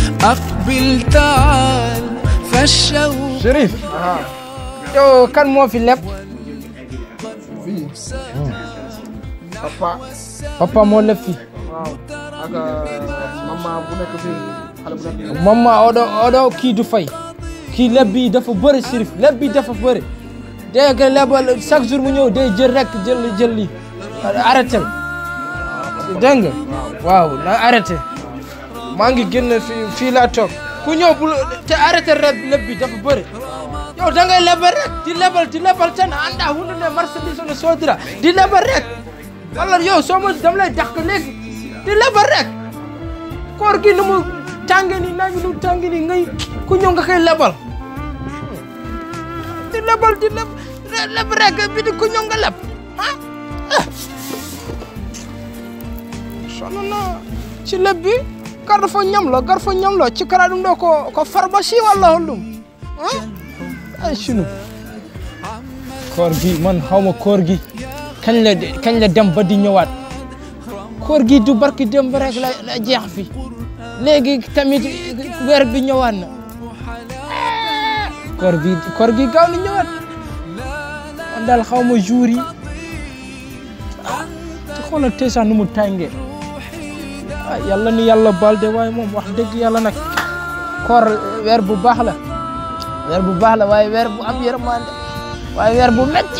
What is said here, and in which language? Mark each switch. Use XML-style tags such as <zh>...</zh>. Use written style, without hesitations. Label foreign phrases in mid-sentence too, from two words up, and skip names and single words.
<ar>أقبل تعال فالشوق</ar> <wo>Chérif yow kan moo fi leb papa moo leb fi waaw ak mama bu nekk fii xale bu nekk mama odo kii du fay kii leb bi dafa bëri Chérif leb bi dafa bëri dégg nga lebal</wo> <fr>chaque jour</fr> <wo>mu ñëw day jël rek jël li arrêté dégg nga waaw na arrêté maa ngi génn fii laa toog ku ñëw bu te arrêté leb bi dafa bëri yow da ngay lebal rek di lebal tan anda hunde ne marchandise ne soodira di lebal rek walla yow soo ma dam lay dàq léegi di lebal rek koor gi nu mu tànge ni naaj nu tànge ni ngay ku ñëw nga koy lebal di leb rek bi di ku ñëw nga leb ah sonn naa ci leb bi gar fa ñam la ci kara</wo> <ff>ɗum ɗo ko</ff> <wo>pharmacie walla hollum ay sunu koor gi man xawma koor gi kañ la dem ba di ñëwaat koor gi du barki dem rek la jeex fi léegi tamit weer bi ñëwaat na koor gi gaaw na ñëwaat man daal xawma jour yi te xoolal tey sax nu mu tàngee yàlla ni yàlla baal de waaye moom wax dëgg yàlla nag koor weer bu baax la waaye weer bu am yërmande waaye weer bu</wo>